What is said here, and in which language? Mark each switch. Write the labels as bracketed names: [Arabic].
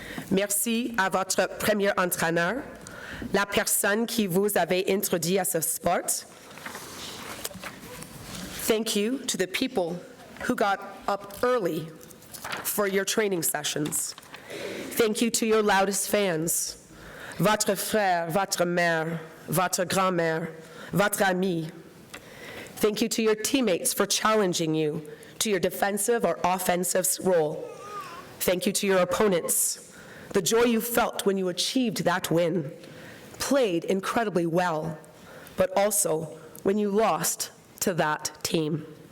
[French] Merci à votre premier entraîneur, la personne qui vous avait introduit à ce sport. [English] Thank you to the people who got up early for your training sessions. Thank you to your loudest fans, [French] votre frère, votre mère, votre grand-mère, votre ami. [English] Thank you to your teammates for challenging you to your defensive or offensive role. Thank you to your opponents. The joy you felt when you achieved that win, played incredibly well, but also when you lost to that team.